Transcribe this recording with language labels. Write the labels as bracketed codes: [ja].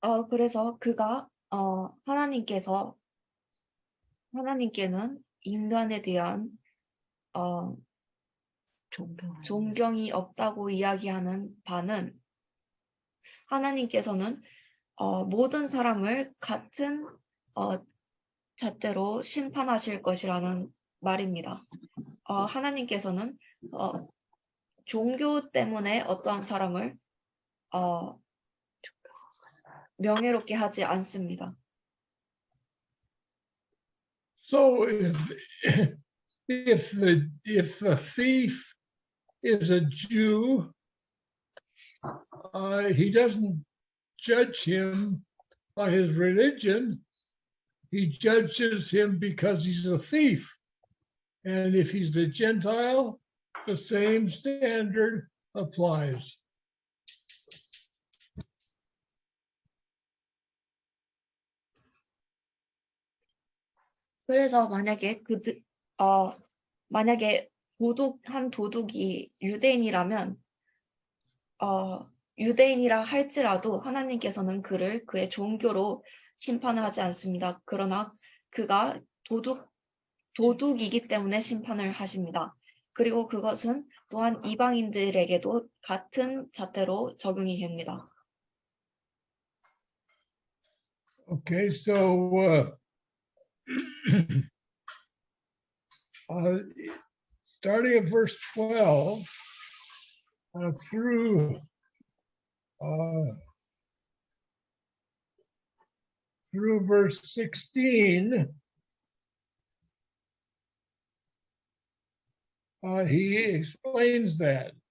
[ko] 그래서 하나님께는 인간에 대한 존경이 없다고 이야기하는 바는 하나님께서는 모든 사람을 같은 잣대로 심판하실 것이라는 말입니다. 하나님께서는 종교 때문에 어떠한 사람을 명예롭게 하지 않습니다. [en] So if the thief is a Jew, he doesn't judge him by his religion. He judges him because he's a thief. And if he's a Gentile, the same standard applies. [ko] 그래서 만약에 한 도둑이 유대인이라면 유대인이라 할지라도 하나님께서는 그를 그의 종교로 심판하지 않습니다. 그러나 그가 도둑이기 때문에 심판을 하십니다. 그리고 그것은 또한 이방인들에게도 같은 잣대로 적용이 됩니다. [en] Okay, so starting at verse 12 through verse 16, he explains that.